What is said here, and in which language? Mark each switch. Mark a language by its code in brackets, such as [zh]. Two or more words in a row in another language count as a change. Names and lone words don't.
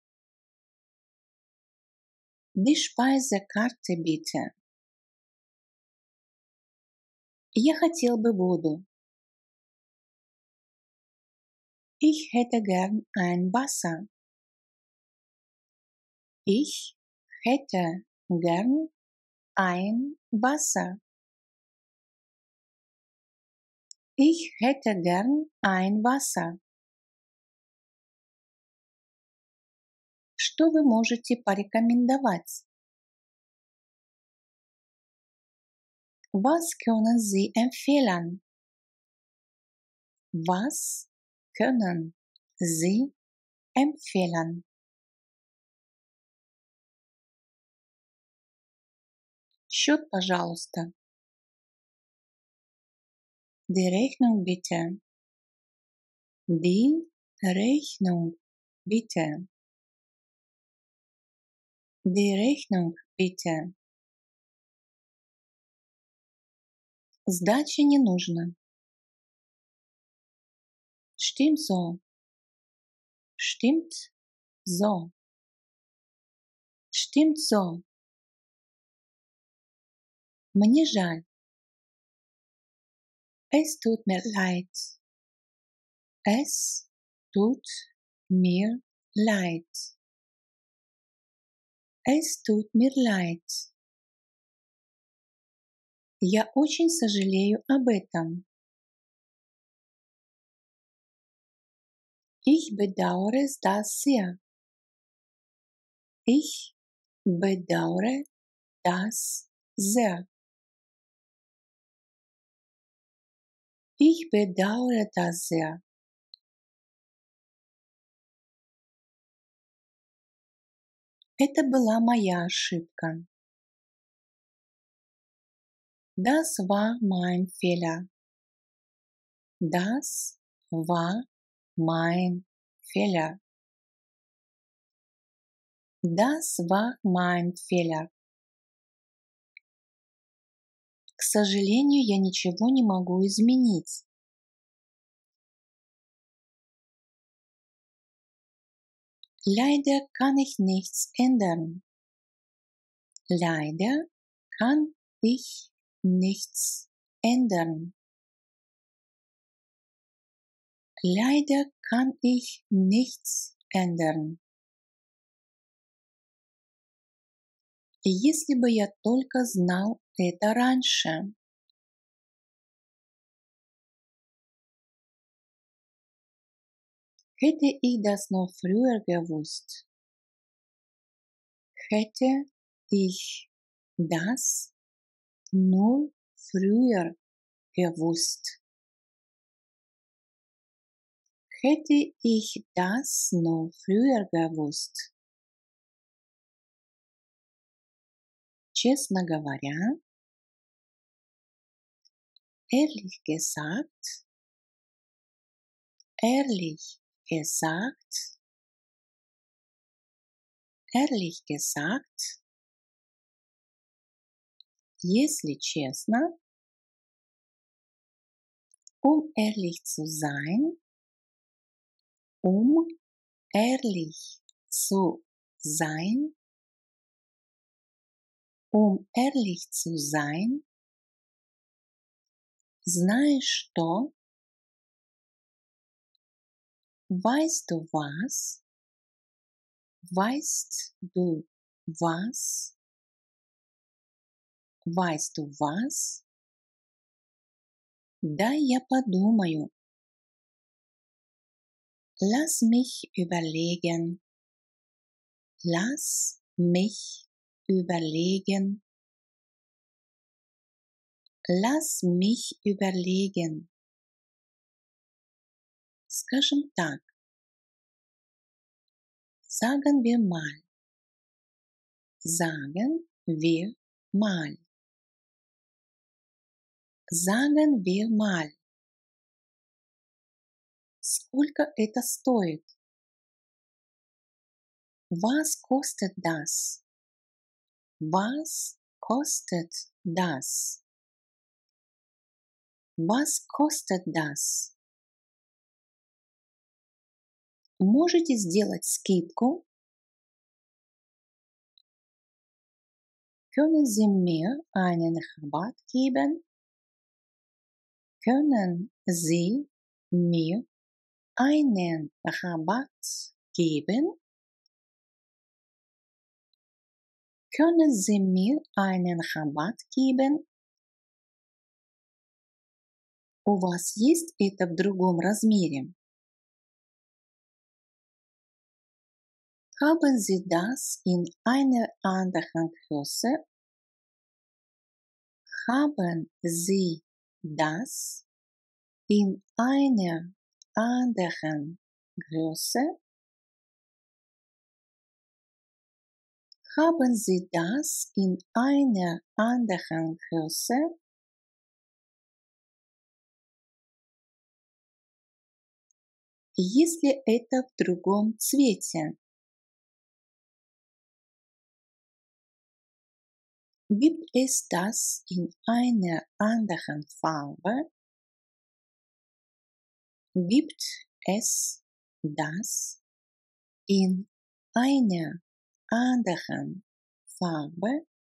[de] Die Speisekarte bitte. [ru] Я хотел бы воду. [de] Ich hätte gern ein Wasser. Ich hätte gern ein Wasser. Ich hätte gern ein Wasser. [ru] Что вы можете порекомендовать? [de] Was können Sie empfehlen? Was können Sie empfehlen? [ru] Счет, пожалуйста. [de] Die Rechnung bitte. Die Rechnung bitte. Die Rechnung bitte. [ru] Сдачи не нужно. [de] Stimmt so. Stimmt so. Stimmt so. [ru] Мне жаль. [de] Es tut mir leid. Es tut mir leid. Es tut mir leid. [ru] Я очень сожалею об этом. [de] Ich bedauere das sehr. Ich bedauere das sehr. Ich bedauere das sehr. [ru] Это была моя ошибка. [de] Das war mein Fehler. Das war mein Fehler. Das war mein Fehler. [ru] К сожалению, я ничего не могу изменить. [de] Leider kann ich nichts ändern. Leider kann ich nichts ändern. Leider kann ich nichts ändern. [ru] Если бы я только знал это раньше. [de] Hätte ich das noch früher gewusst. Hätte ich das nur früher gewusst. Hätte ich das nur früher gewusst. [ru] Честно говоря, [de] ehrlich gesagt, ehrlich gesagt, [ru] если честно, [de] ehrlich zu sein, um ehrlich zu sein, ehrlich zu sein, [ru] знаешь что, [de] weißt du was, weißt du was, weißt du was, [ru] дай я подумаю, [de] lass mich überlegen, lass mich überlegen, lass mich überlegen. [ru] Скажем так, [de] sagen wir mal, sagen wir mal, sagen wir mal. [ru] Сколько это стоит? [de] Was kostet das? Was kostet das? Was kostet das? [ru] Можете сделать скидку? [de] Können Sie mir einen Rabatt geben? Können Sie mir einen Rabatt geben? Können Sie mir einen Rabatt geben? [ru] У вас есть это в другом размере? [de] Haben Sie das in einer anderen Größe? Haben Sie das in einer anderen Größe? Haben Sie das in einer anderen Größe? [ru] Если это в другом цвете? [de] Gibt es das in einer anderen Farbe? Gibt es das in einer anderen Farbe?